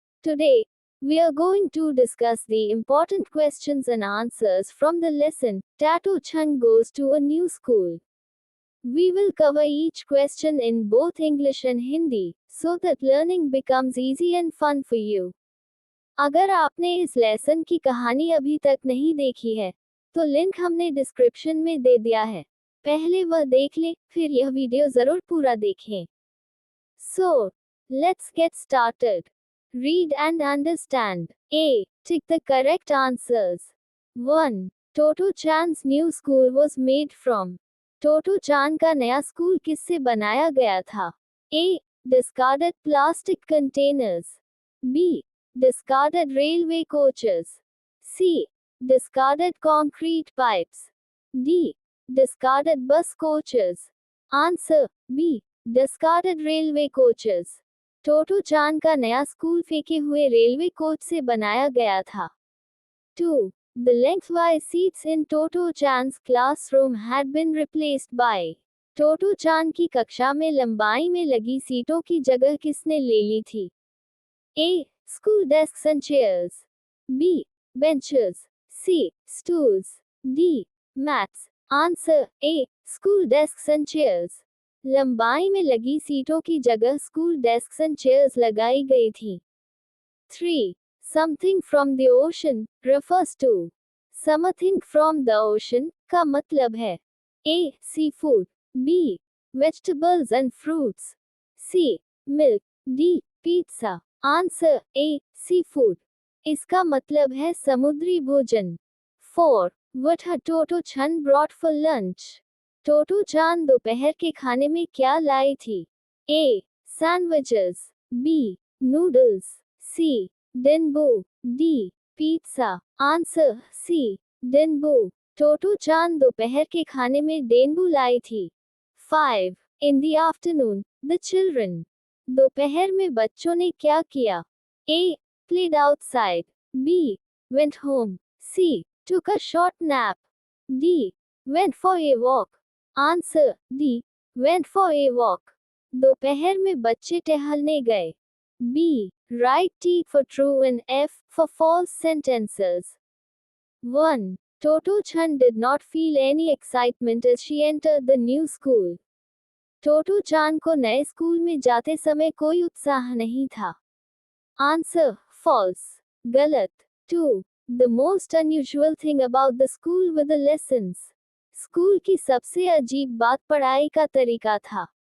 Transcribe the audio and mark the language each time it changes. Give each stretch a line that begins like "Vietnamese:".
English: Today, we are going to discuss the important questions and answers from the lesson, Tato Chan Goes to a New School. We will cover each question in both English and Hindi, so that learning becomes easy and fun for you.
Hindi: अगर आपने इस lesson की कहानी अभी तक नहीं देखी है, तो लिंक हमने डिस्क्रिप्शन में दे दिया है। पहले वह देख लें, फिर यह वीडियो जरूर पूरा देखें।
English: So, let's get started. Read and understand. A. Tick the correct answers. 1. Toto Chan's new school was made from.
Hindi: Toto Chan का नया स्कूल किससे बनाया गया था?
English: A. Discarded plastic containers. B. Discarded railway coaches. C. Discarded concrete pipes. D. Discarded bus coaches. Answer B. Discarded railway coaches.
Hindi: टोटो चान का नया school फेंके हुए रेलवे कोच से बनाया गया था.
English: 2. The lengthwise seats in Toto Chan's classroom had been replaced by.
Hindi: टोटो चान की कक्षा में लंबाई में लगी सीटों की जगह किसने ले ली थी?
English: A. School desks and chairs. B. Benches. C. Stools. D. Mats. Answer A. School desks and chairs.
Hindi: लंबाई में लगी सीटों की जगह
English: school desks and chairs
Hindi: लगाई गई थी.
English: 3. Something from the ocean refers to. Something from the ocean
Hindi: का मतलब है
English: A. Seafood. B. Vegetables and fruits. C. Milk. D. Pizza. Answer A. Seafood.
Hindi: इसका मतलब है समुद्री भोजन.
English: 4. What had Toto Chan brought for lunch?
Hindi: टोटो चान दोपहर के खाने में क्या लाई थी?
English: A. Sandwiches. B. Noodles. C. Denbu. D. Pizza. Answer C. Denbu.
Hindi: टोटो चान दोपहर के खाने में डेनबू लाई थी.
English: 5. In the afternoon, the children.
Hindi: दोपहर में बच्चों ने क्या किया?
English: A. Played outside. B. Went home. C. Took a short nap. D. Went for a walk. Answer D. Went for a walk.
Hindi: दोपहर में बच्चे टहलने गए.
English: B. Write T for true and F for false sentences. 1. Toto Chan did not feel any excitement as she entered the new school.
Hindi: टोटो चान को नए school में जाते समय कोई उत्साह नहीं था.
English: Answer False.
Hindi: गलत.
English: 2. The most unusual thing about the school were the lessons.
Hindi: School की सबसे अजीब बात पढ़ाई का तरीका था.